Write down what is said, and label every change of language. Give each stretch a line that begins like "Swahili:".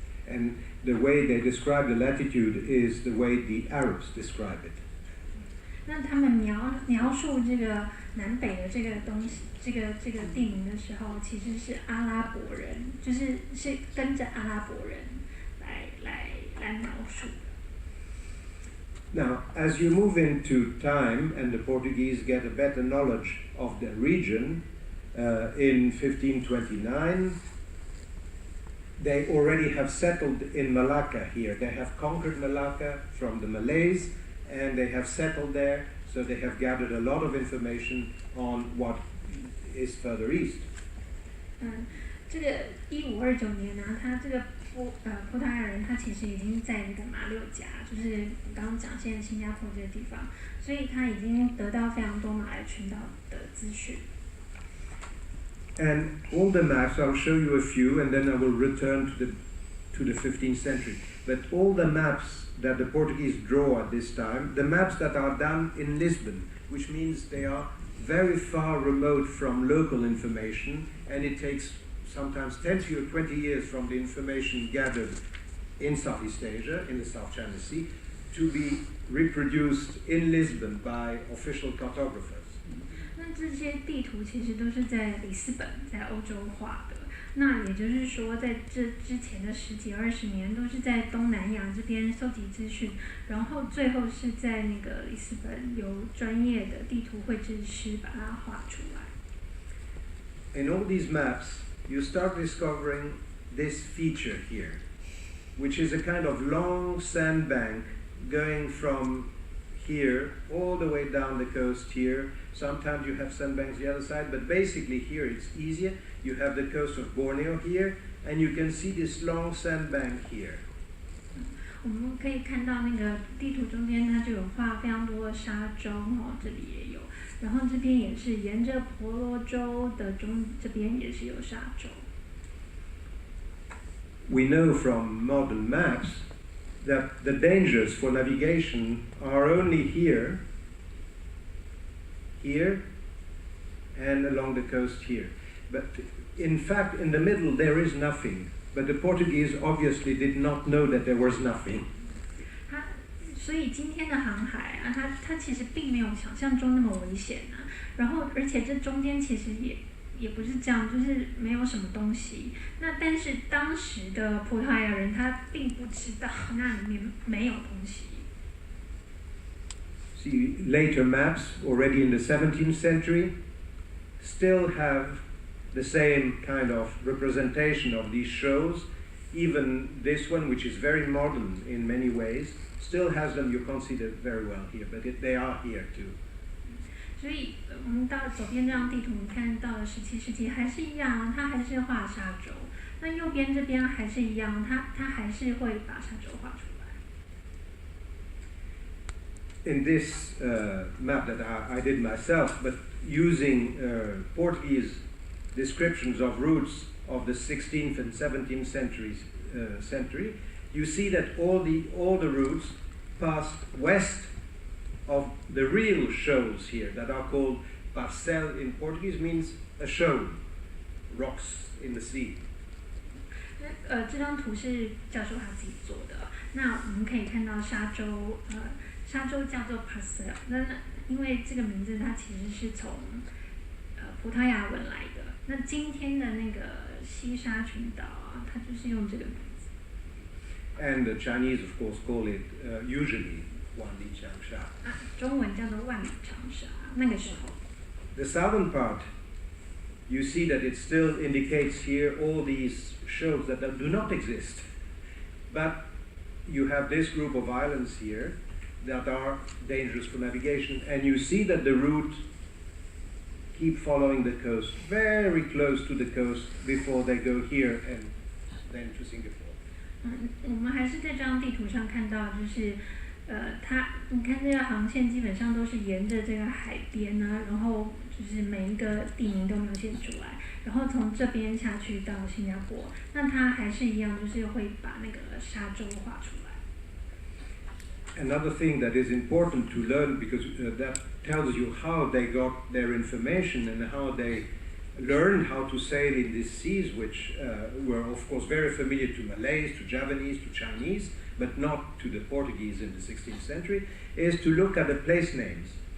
English: And the way they describe the latitude is the way the Arabs describe it.
Chinese: 那他们描述这个南北的这个东西，这个地名的时候，其实是阿拉伯人，是跟着阿拉伯人来描述的。
English: Now, as you move into time and the Portuguese get a better knowledge of the region, in 1529, they already have settled in Malacca here. They have conquered Malacca from the Malays, and they have settled there, so they have gathered a lot of information on what is further east.
Chinese: 这个1529年呢，他这个葡萄牙人他其实已经在那个马六甲，就是我刚刚讲现在新加坡这个地方，所以他已经得到非常多马来群岛的资讯。
English: And all the maps, I'll show you a few, and then I will return to the 15th century. But all the maps that the Portuguese draw at this time, the maps that are done in Lisbon, which means they are very far remote from local information, and it takes sometimes 10 to 20 years from the information gathered in Southeast Asia, in the South China Sea, to be reproduced in Lisbon by official cartographers.
Chinese: 那这些地图其实都是在里斯本，在欧洲画的。那也就是说，在这之前的10几20年，都是在东南亚这边搜集资讯，然后最后是在那个里斯本由专业的地图绘制师把它画出来。
English: In all these maps, you start discovering this feature here, which is a kind of long sandbank going from here all the way down the coast here. Sometimes you have sandbanks the other side, but basically here it's easier. You have the coast of Borneo here, and you can see this long sandbank here.
Chinese: 我们可以看到那个地图中间，它就有画非常多的沙洲哦，这里也有，然后这边也是沿着婆罗洲的这边也是有沙洲。
English: We know from modern maps that the dangers for navigation are only here, here, and along the coast here. But in fact, in the middle there is nothing. But the Portuguese obviously did not know that there was nothing.
Chinese: 所以今天的航海啊，它其实并没有想象中那么危险啊。然后，而且这中间其实也不是这样，就是没有什么东西。那但是当时的葡萄牙人他并不知道那里面没有东西。
English: See, later maps, already in the 17th century, still have the same kind of representation of these shows. Even this one, which is very modern in many ways, still has them. You can't see them very well here, but they are here too.
Chinese: 所以我们到左边这张地图，你看到了17世纪还是一样，它还是画沙洲。那右边这边还是一样，它还是会把沙洲画出来。
English: In this map that I did myself, but using Portuguese descriptions of routes of the 16th and 17th century, you see that all the routes passed west of the real shows here that are called parcel in Portuguese, means a show, rocks in the sea.
Chinese: 这张图是教授他自己做的。那我们可以看到沙洲，沙洲叫做 parcel。那因为这个名字它其实是从葡萄牙文来的。那今天的那个西沙群岛啊，它就是用这个名字。
English: And the Chinese, of course, call it usually 万里长沙。
Chinese: 中文叫做万里长沙。那个时候。
English: The southern part, you see that it still indicates here all these shows that do not exist. But you have this group of islands here that are dangerous for navigation, and you see that the route keep following the coast, very close to the coast before they go here and then to Singapore.
Chinese: 我们还是在这张地图上看到，就是你看这个航线基本上都是沿着这个海边呢，然后就是每一个地名都描现出来，然后从这边下去到新加坡，那它还是一样，就是会把那个沙洲画出来。
English: Another thing that is important to learn, because that tells you how they got their information and how they learned how to sail in these seas, which were of course very familiar to Malays, to Javanese, to Chinese, but not to the Portuguese in the 16th century, is to look at the place names.